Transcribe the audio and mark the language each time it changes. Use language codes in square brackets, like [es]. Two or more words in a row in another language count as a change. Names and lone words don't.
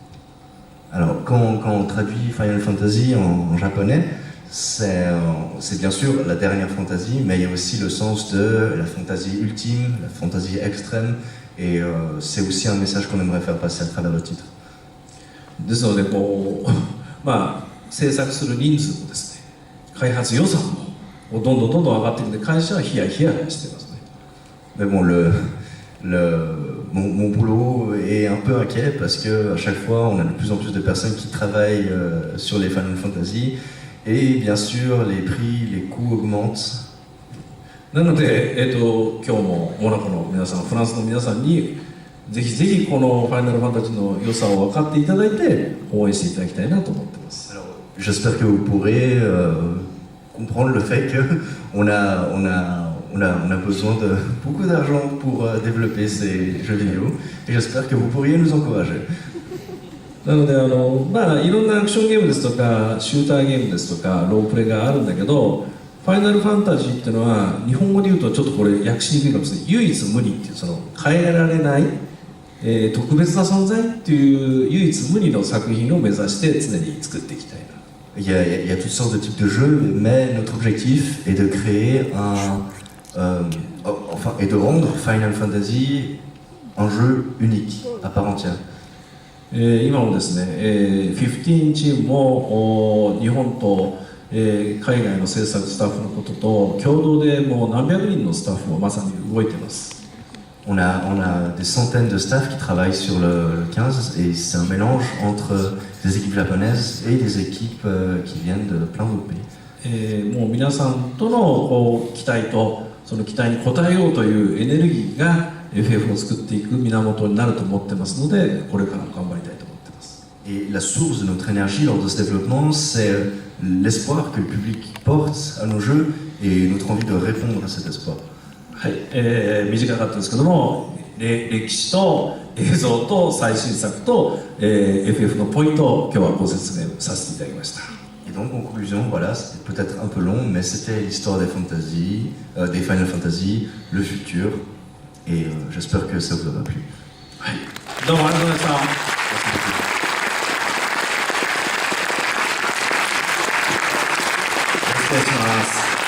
[fr] Alors quand on traduit Final Fantasy en japonais, c'est bien sûr la dernière fantasy, mais il y a aussi le sens de la fantasy ultime, la fantasy extrême, et c'est aussi un message qu'on aimerait faire passer à travers le titre. [ja] ですのでこう制作する人数もですね、開発予算もどんどん上がってきて、会社はヒヤヒヤしてますね。 [fr] Mais bon, mon boulot est un peu inquiet parce que à chaque fois on a de plus en plus de personnes qui travaillent sur les Final Fantasy, et bien sûr les prix, les coûts augmentent. [ja] なので、今日もモナコの皆さん、フランスの皆さんにぜひぜひこのファイナルファンタジーの良さを分かっていただいて応援していただきたいなと思ってます。 [fr] Alors, j'espère que vous pourrez comprendre le fait que on a besoin de beaucoup d'argent pour développer ces jeux vidéo, et j'espère que vous pourriez nous encourager. [ja] なのでいろんなアクションゲームですとかシューターゲームですとかロープレがあるんだけど、ファイナルファンタジーっていうのは日本語で言うとちょっとこれ訳しにくいかもしれない、唯一無二っていう、その変えられない、特別な存在っていう唯一無二の作品を目指して常に作っていきたいな。 [fr] Il y a toutes sortes de types de jeux, mais notre objectif est de créer et de rendre Final Fantasy un jeu unique, à part entière. [ja] 今もですね、15チームも日本と海外の制作スタッフのことと共同でもう何百人のスタッフもまさに動いています。 [fr] On a des centaines de staff qui travaillent sur le 15, et c'est un mélange entre des équipes japonaises et des équipes qui viennent de plein d'autres pays. [ja] もう皆さんとのこう期待とその期待に応えようというエネルギーが FF を作っていく源になると思ってますので、これから頑張りたいと思ってます。 [fr] Et la source de notre énergie lors de ce développement, c'est l'espoir que le public porte à nos jeux et notre envie de répondre à cet espoir. [ja] はい、短かったですけども、歴史と映像と最新作と、FF のポイントを今日はご説明させていただきました。 [fr] Et donc en conclusion, voilà, c'était peut-être un peu long, mais c'était l'histoire des fantasy, des Final Fantasy, le futur, et j'espère que ça vous aura plu. [ja] はい、どうもありがとうございました。失礼します。